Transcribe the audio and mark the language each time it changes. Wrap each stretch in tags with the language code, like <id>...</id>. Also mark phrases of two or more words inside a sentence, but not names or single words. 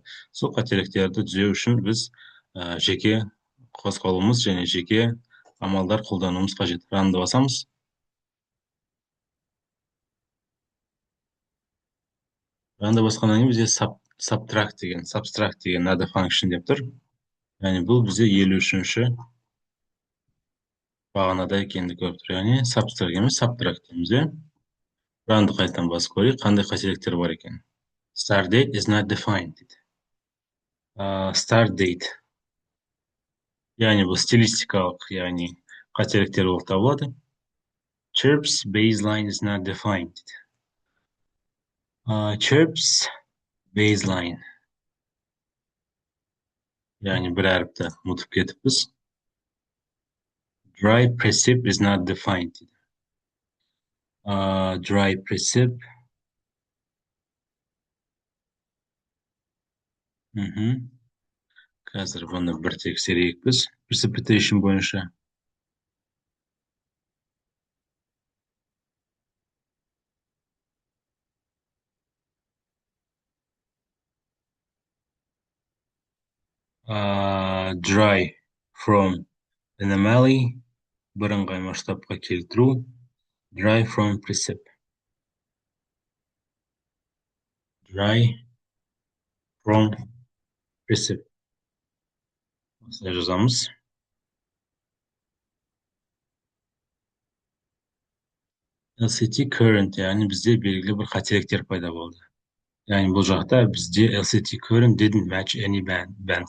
<kk>Сол қателіктерді түзеу үшін біз жеке қозғалуымыз және жеке амалдар қолдануымыз қажет. Ранды басамыз. Ранды басқаннан кейін бізде subtract деген</kk> <en>add function</en> <kk>деп тұр. Яғни бұл бізде 53-ші бағанада екенді көріп тұр. Яғни subtract емес, subtract дейміз, иә? Ранды қайтадан басып көрейік, қандай қателіктер бар екен.</kk> <en>Start date is not defined дейді. Start date.</en> <kk>Яғни бұл стилистикалық, яғни қателіктер болып табылады.</kk> <en>Chirps baseline is not defined дейді. Chirps baseline.</en> <kk>Яғни бір әріпті ұмытып кетіппіз.</kk> <en>Dry precip is not defined дейді. Dry precip.</en> <kk>Қазір бұны бір тексерейік біз. Precipitation бойынша.</kk> <en>Dry from anomaly.</en> <kk>Бірыңғай масштабқа келтіру.</kk> <en>Dry from precip. Dry from precip.</en> <kk>Осылай жазамыз.</kk> <en>LCT current,</en> <kk>яғни бізде белгілі бір қателіктер пайда болды.</kk> <en>Яғни бұл жақта бізде LCT current didn't match any bands.</en>